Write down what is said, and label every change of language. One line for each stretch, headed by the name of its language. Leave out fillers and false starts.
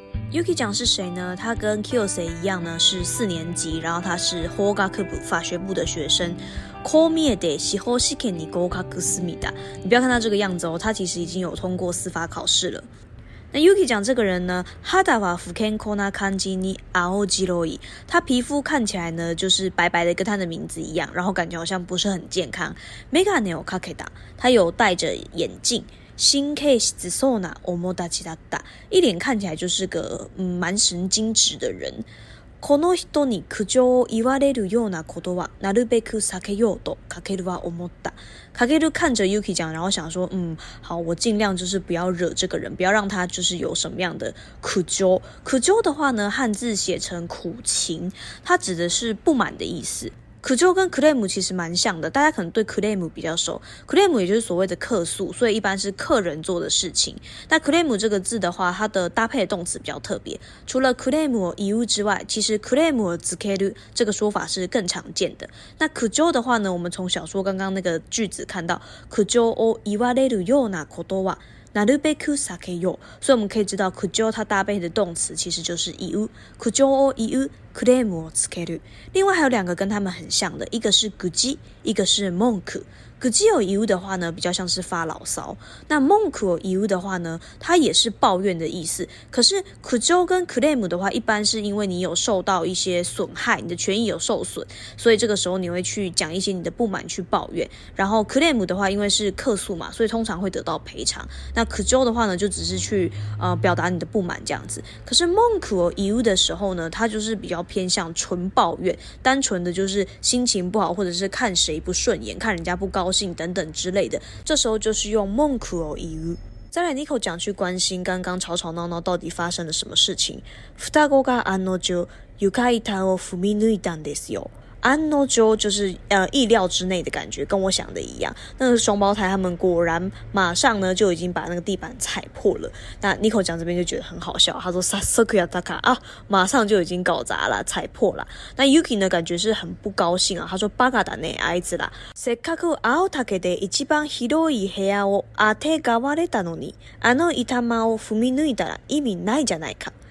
Chinese: Yuki 讲是谁呢？他跟 Kyose 一样呢，是4年级，然后他是法学部法学部的学生。
Japanese: こう見えて司法試験に合格済みだ。
Chinese: 你不要看他这个样子哦，他其实已经有通过司法考试了。那 Yuki 讲这个人呢，
Japanese: 肌は不健康な感じに青白い。
Chinese: 他皮肤看起来呢，就是白白的，跟他的名字一样，然后感觉好像不是很健康。
Japanese: メガネをかけた，
Chinese: 他有戴着眼镜。
Japanese: 神経質そうな面立ちだった。
Chinese: 一脸看起来就是个蛮神经质的人。
Japanese: この人に苦情を言われるようなことはなるべく避けようとかけるは思った。
Chinese: かける看着 Yuki 讲，然后想说，好，我尽量就是不要惹这个人，不要让他就是有什么样的苦情。苦情的话呢，汉字写成苦情，它指的是不满的意思。苦情跟 claim 其实蛮像的，大家可能对 claim 比较熟。 claim 也就是所谓的客诉，所以一般是客人做的事情。那 claim 这个字的话，它的搭配的动词比较特別。除了
Japanese: claim を言う
Chinese: 之外，其实
Japanese: claim をつける
Chinese: 这个说法是更常见的。那苦情的话呢，我们从小说刚刚那个句子看到，
Japanese: 苦情を言われるようなことはなるべく避けよう，
Chinese: 所以我们可以知道苦情它搭配的动词其实就是言う。
Japanese: 苦情を言う。クレームをつける。
Chinese: 另外还有2个跟他们很像的，一个是愚痴，一个是文句。
Japanese: 口を言う
Chinese: 的话呢，比较像是发牢骚。那
Japanese: 文句を言う
Chinese: 的话呢，它也是抱怨的意思。可是苦情跟 claim 的话，一般是因为你有受到一些损害，你的权益有受损，所以这个时候你会去讲一些你的不满去抱怨。然后 claim 的话，因为是客诉嘛，所以通常会得到赔偿。那苦情的话呢，就只是去表达你的不满这样子。可是
Japanese: 文句を言う
Chinese: 的时候呢，它就是比较偏向纯抱怨，单纯的就是心情不好，或者是看谁不顺眼，看人家不高兴等等之类的，这时候就是用文句を言う。再来 Nico 讲去关心刚刚吵吵闹闹到底发生了什么事情。
Japanese: 双子が案の定床板を踏み抜いたんですよ。
Chinese: 案の定就是意料之内的感觉，跟我想的一样。那个双胞胎他们果然马上呢就已经把那个地板踩破了。那 Nico 讲这边就觉得很好笑，他说
Japanese: 早速やったか
Chinese: 啊，马上就已经搞砸了，踩破了。那 Yuki 呢感觉是很不高興啊，他说
Japanese: バカだねあいつら。せっかく青竹で一番広い部屋を当てがわれたのに、あの板間を踏み抜いたら意味ないじゃないか。